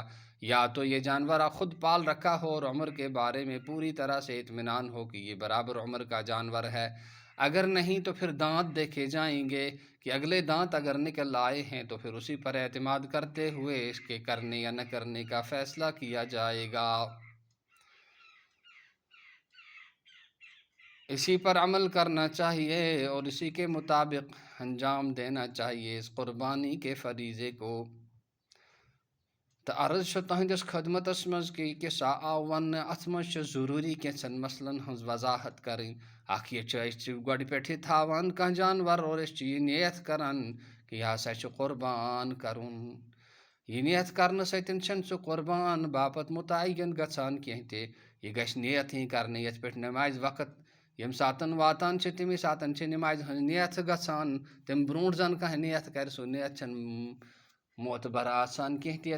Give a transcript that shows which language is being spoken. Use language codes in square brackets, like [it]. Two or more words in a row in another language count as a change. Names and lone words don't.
[ur] یا تو یہ جانور خود پال رکھا ہو اور عمر کے بارے میں پوری طرح سے اطمینان ہو کہ یہ برابر عمر کا جانور ہے، اگر نہیں تو پھر دانت دیکھے جائیں گے کہ اگلے دانت اگر نکل آئے ہیں تو پھر اسی پر اعتماد کرتے ہوئے اس کے کرنے یا نہ کرنے کا فیصلہ کیا جائے گا۔ اسی پر عمل کرنا چاہیے اور اسی کے مطابق انجام دینا چاہیے اس قربانی کے فریضے کو۔ [ks] تو عرض چھُ تہنٛدِس خدمتس منٛز کہ قصہ آو وننہٕ اتھ منٛز چھِ ضروٗری کینٛژن مسلن ہٕنٛز وضاحت کرٕنۍ۔ اکھ یہ چھِ أسۍ چھِ گۄڈٕ پٮ۪ٹھٕے تھاوان کانٛہہ جانور اور أسۍ چھِ یہِ نیت کران کہ یہِ ہسا چھُ قربان کرُن۔ یہِ نیت کرنہٕ سۭتۍ چھنہٕ سُہ قربان باپت متعین گژھان کینٛہہ تہِ، یہِ گژھِ نیت ہی کرنہٕ یتھ پٮ۪ٹھ نمازِ وقت ییٚمہِ ساتن واتان چھِ تمی ساتن چھِ نمازِ ہٕنٛز نیت گژھان، تمہِ برونٛٹھ زن کانٛہہ نیت کرِ سُہ نیت چھنہٕ معتبر آسان کینٛہہ تہِ۔